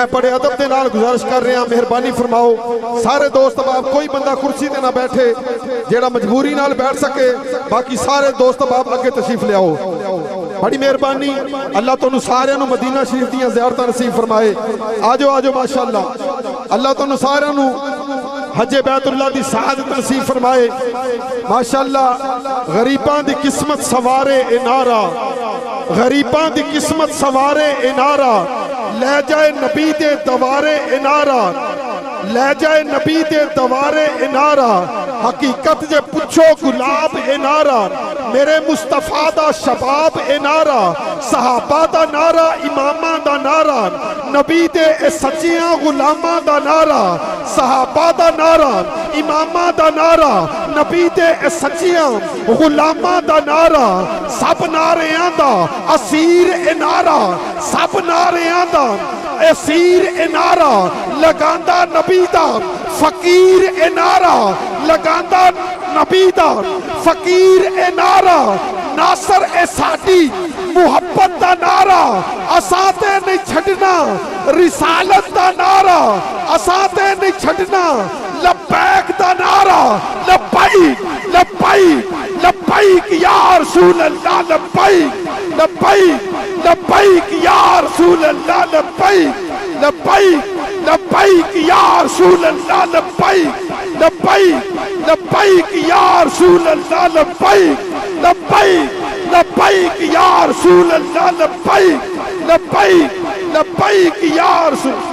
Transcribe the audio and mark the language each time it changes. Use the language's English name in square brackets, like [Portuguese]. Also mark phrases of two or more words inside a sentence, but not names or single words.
[Punjabi] بڑے ادب دے نال گزارش کر رہے ہیں مہربانی فرماؤ سارے دوست اب آپ کوئی بندہ کرسی تے نہ بیٹھے جیڑا مجبوری نال بیٹھ سکے باقی سارے دوست اب آپ اگے تشریف لے آؤ بڑی مہربانی اللہ تانوں سارے نو مدینہ شریف دیاں زیارتاں نصیب فرمائے آجو آجو ماشاءاللہ اللہ تانوں سارے نو حج بیت اللہ دی سعادت نصیب فرمائے ماشاءاللہ غریباں دی قسمت سوارے انارا غریباں دی قسمت سوارے انارا لے جائے نبی دے دوارے انارا لے جائے نبی دے دوارے انارا حقیقت جے پچھو گلاب انارا میرے مصطفیٰ دا شباب انارا صحابہ دا نارا امامہ دا نارا نبی دے سچیاں غلامہ دا نارا صحابہ دا نارا امامہ دا نارا نبی دے سچیاں غلامہ دا نارا سب ناریاں دا اسیر انارا سب ناریاں دا اسیر انارا لگاندہ نبی دا فقیر انارا لگاندہ نبی دا فقیر انارا ناصر اے ساڈی محبت دا نعرہ اساتے نہیں چھڑنا رسالت دا نعرہ اساتے نہیں چھڑنا لبیک دا نعرہ لبیک [Arabic] لبیک لبیک یا رسول اللہ لبیک لبیک لبیک یا رسول اللہ لبیک لبیک لبیک یا رسول اللہ لبیک لبیک لبیک یا رسول اللہ لبیک لبیک لبیک یا رسول اللہ لبیک لبیک لبیک یا رسول